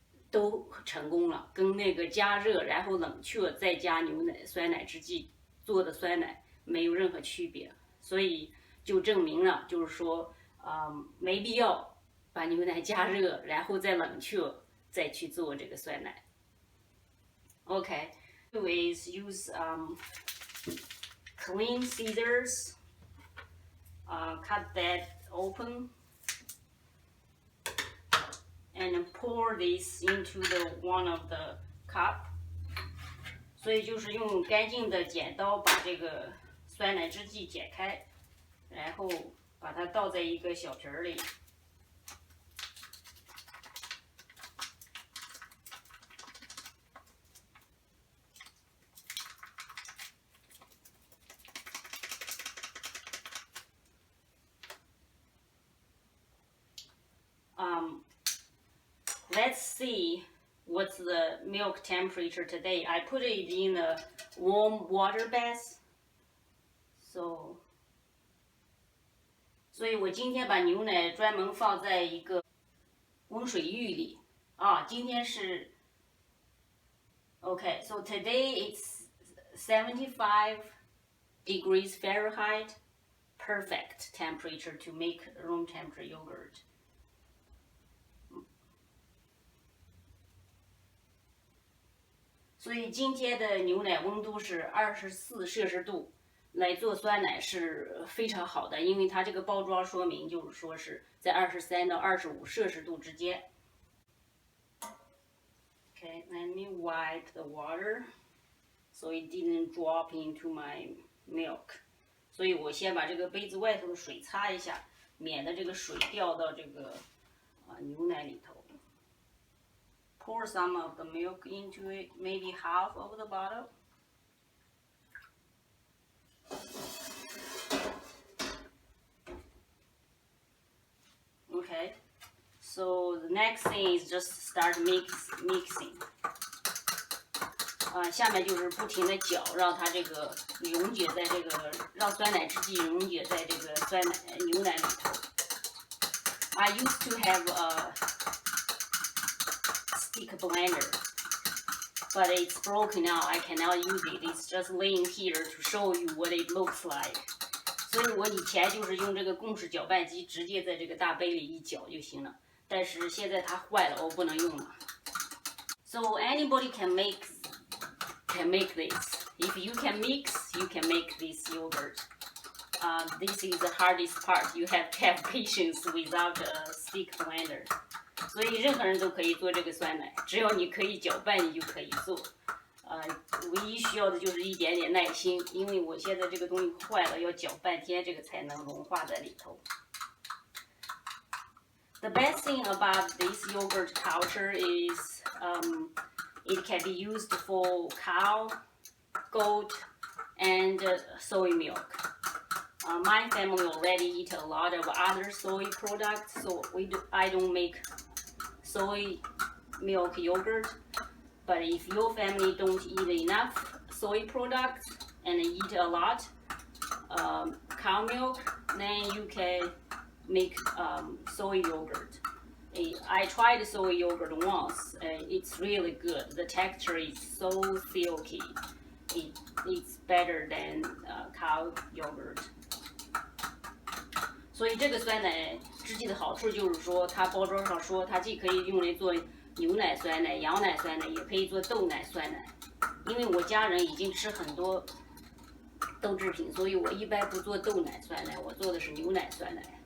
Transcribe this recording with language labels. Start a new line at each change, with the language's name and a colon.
Chinese: 都成功了，跟那个加热然后冷却再加酸奶制剂做的酸奶没有任何区别，所以就证明了，就是说，没必要把牛奶加热然后再冷却再去做这个酸奶。
English: Okay, is use clean scissors, cut that open.And pour this into one of the cup.
Chinese: 所以就是用干净的剪刀把这个酸奶制剂剪开，然后把它倒在一个小瓶里。
English: Let's see what's the milk temperature today. I put it in a warm water bath.
Chinese: So 所以我今天把牛奶专门放在一个温水浴里啊。今天是
English: Okay, so today it's 75 degrees Fahrenheit, perfect temperature to make room temperature yogurt.
Chinese: 所以今天的牛奶温度是24摄氏度，来做酸奶是非常好的，因为它这个包装说明就是说是在23到25摄氏度之间。
English: Okay, let me wipe the water so it didn't drop into my milk.
Chinese: 所以我先把这个杯子外头的水擦一下，免得这个水掉到这个牛奶里头。
English: Pour some of the milk into it, maybe half of the bottle. Okay, so the next thing is just start mixing.
Chinese: 下面就是不停的搅，让它这个溶解在这个，让酸奶汁剂溶解在这个牛奶里头。
English: I used to have a stick blender, but it's broken now. I cannot use it. It's just laying here to show you what it looks like.
Chinese: 所以我以前就是用这个共式搅拌机直接在这个大杯里一搅就行了，但是现在它坏了，我不能用了。
English: So anybody can make this. If you can mix, you can make this yogurt. This is the hardest part. You have to have patience without a stick blender.
Chinese: 所以任何人都可以做这个酸奶，只要你可以搅拌，你就可以做。唯一需要的就是一点点耐心，因为我现在这个东西坏了，要搅半天，这个才能融化在里头。
English: The best thing about this yogurt culture is it can be used for cow, goat, and soy milk. My family already eat a lot of other soy products, so I don't make soy milk yogurt. But if your family don't eat enough soy products and eat a lot cow milk, then you can make soy yogurt. I tried soy yogurt once. It's really good. The texture is so silky. It's better than cow yogurt.
Chinese: 所以这个酸奶汁剂的好处就是说，它包装上说它既可以用来做牛奶酸奶、羊奶酸奶，也可以做豆奶酸奶。因为我家人已经吃很多豆制品，所以我一般不做豆奶酸奶，我做的是牛奶酸奶。